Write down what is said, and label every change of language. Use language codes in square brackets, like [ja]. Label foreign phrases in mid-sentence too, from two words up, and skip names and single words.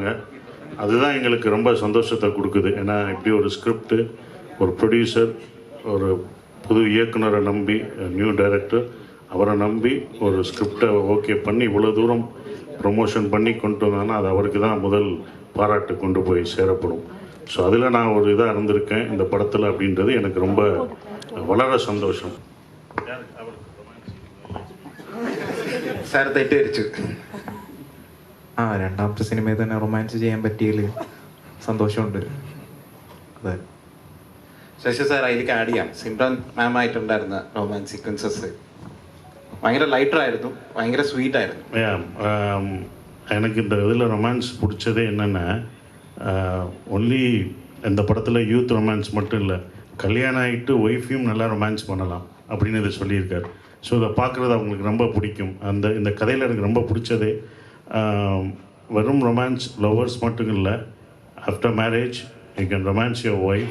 [ta] அதுதான் எங்களுக்கு ரொம்ப சந்தோஷத்தை கொடுக்குது. ஏன்னா இப்படி ஒரு ஸ்கிரிப்டு, ஒரு ப்ரொடியூசர், ஒரு புது இயக்குனரை நம்பி, [en] new director [ta] அவரை நம்பி ஒரு ஸ்கிரிப்டை ஓகே பண்ணி இவ்வளோ தூரம் ப்ரொமோஷன் பண்ணி கொண்டு வந்தாங்கன்னா அது அவருக்கு தான் முதல் பாராட்டு கொண்டு போய் சேரப்படும். ஸோ அதில் நான் ஒரு இதாக இருந்திருக்கேன் இந்த படத்தில் அப்படின்றது எனக்கு ரொம்ப [ml] വളരെ സന്തോഷം. സാർ തെറ്റിദ്ധരിച്ചു. രണ്ടാമത്തെ സിനിമയിൽ തന്നെ റൊമാൻസ് ചെയ്യാൻ പറ്റിയതിൽ സന്തോഷമുണ്ട്. അതെ ശശി സാർ അതിലേക്ക് ആഡ് ചെയ്യാം. സിമ്രൻ മാം ആയിട്ടുണ്ടായിരുന്ന [en] romance sequences [ml] ഭയങ്കര ലൈറ്ററായിരുന്നു, ഭയങ്കര സ്വീറ്റ് ആയിരുന്നു. [ta] எனக்கு இந்த இதில் ரொமான்ஸ் பிடிச்சதே என்னென்னா, ஒன்லி இந்த படத்தில் [en] youth romance [ta] மட்டும் இல்லை, கல்யாணம் ஆகிட்டு ஒய்ஃபையும் நல்லா ரொமான்ஸ் பண்ணலாம் அப்படின்னு இதை சொல்லியிருக்கார். ஸோ இதை பார்க்குறது அவங்களுக்கு ரொம்ப பிடிக்கும். இந்த கதையில் எனக்கு ரொம்ப பிடிச்சதே வெறும் [en] romance lovers [ta] மட்டும் இல்லை, [en] after marriage you can romance your wife.